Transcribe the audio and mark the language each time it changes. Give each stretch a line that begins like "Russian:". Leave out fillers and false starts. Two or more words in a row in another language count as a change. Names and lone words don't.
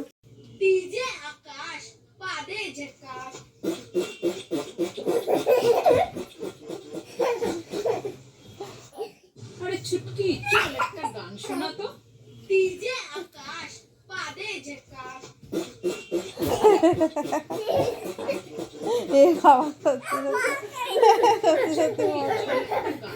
Hindi: डीजे आकाश पादे झकाश अरे छुटकी चल
Bangla: একটা গান শোনা তো।
Hindi: डीजे आकाश पादे झकाश
Bangla: এই খাওয়া সত্যি সত্যি সত্যি সত্যি